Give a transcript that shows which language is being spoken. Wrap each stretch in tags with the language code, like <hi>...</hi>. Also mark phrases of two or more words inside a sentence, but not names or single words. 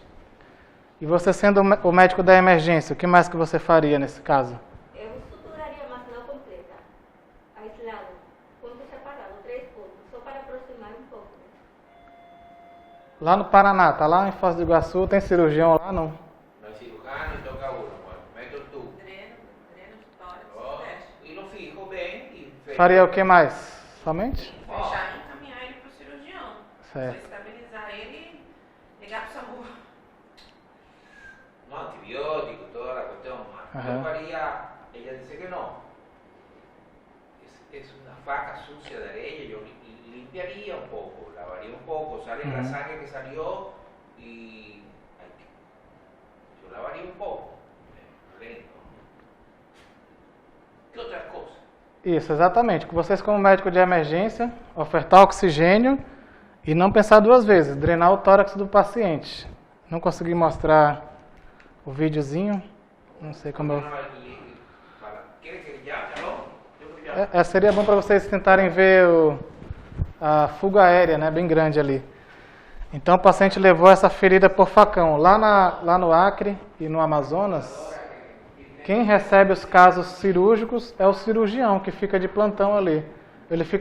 <pt>E você sendo o médico da emergência, o que mais que você faria nesse caso? Eu suturaria, mas não completa. Aislado. Ponto separado, 3 pontos. Só para aproximar um pouco. Lá no Paraná, tá lá em Foz do Iguaçu, tem cirurgião lá, não?</pt> <es>no hay cirujano y toca uno, pues, meto el tubo.</es> <pt>Dreno de tórax, Oh, fecha.</pt> <es>y lo fijo bien y fecho.</es> <pt>Faria o que mais? Somente? Fechar e encaminhar ele pro cirurgião. Certo. Só estabilizar ele e ligar pro SAMU.</pt> <es>No, antibiótico, toda la cuestión. Ajá. Yo faría, ella dice que no. Es una faca sucia de arena, yo limpiaría un poco, lavaría un poco, sale la Ujú. sangre que salió y yo lavaría un poco, lento. ¿Qué otras cosas?</es> <pt>Isso, exatamente. Vocês como médico de emergência, ofertar oxigênio e não pensar 2 vezes, drenar o tórax do paciente. Não consegui mostrar o videozinho, não sei como eu...</pt> <es>¿Quieres que ya? Yo ya.</es> <pt>Seria bom para vocês tentarem ver a fuga aérea, né, bem grande ali. Então o paciente levou essa ferida por facão. Lá no Acre e no Amazonas, quem recebe os casos cirúrgicos é o cirurgião que fica de plantão ali.</pt>